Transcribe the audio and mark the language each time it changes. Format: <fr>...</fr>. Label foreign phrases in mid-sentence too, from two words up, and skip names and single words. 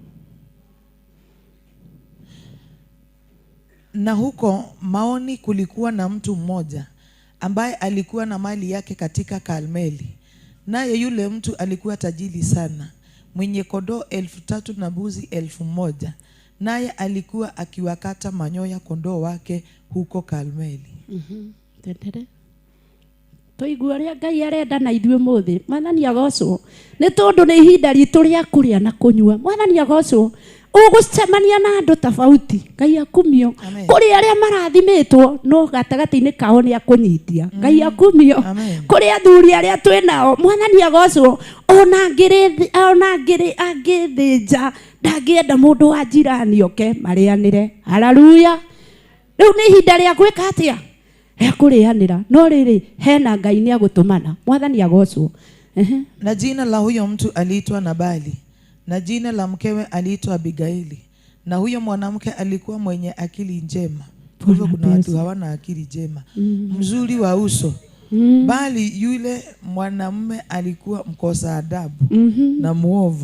<sw>Na huko Maoni kulikuwa na mtu mmoja ambaye alikuwa na mali yake katika Karmeli. Naye yule mtu alikuwa tajiri sana, mwenye kondoo 3,000 na mbuzi 1,000. naye alikuwa akiwakata manyoya kondoo wake huko Karmeli.</sw> <ki>Tendere toigua ria Ngai arenda na ithuĩ mũthĩ. Mwathani agocwo nĩ tondũ nĩ ihinda ritũ rĩa kũrĩa na kũnyua. Mwathani agocwo ũgũcemania na andũ tofauti. Ngai akumio kũrĩ arĩa marathimĩtwo no gatagatĩ-inĩ kao nĩ akũnyitia. Ngai akumio kũrĩ athuri arĩa twĩ nao. Mwathani agocwo ona angĩthĩnja ndangĩenda mũndũ wa jirani oke marĩanĩre. Haleluya. Rĩu nĩ ihinda rĩa gwĩka atĩa? Ya kurianira. No riri hena Ngai ni agũtũmana. Mwathani agocwo.</ki> <sw>Na jina la huyo mtu aliitwa Nabali, na jina la mkewe aliitwa Abigaili, na huyo mwanamke alikuwa mwenye akili njema. Kwa hivyo kuna watu hawana akili njema. Mzuri wa uso. Bali yule mwanamume alikuwa mkosa adabu na muovu.</sw>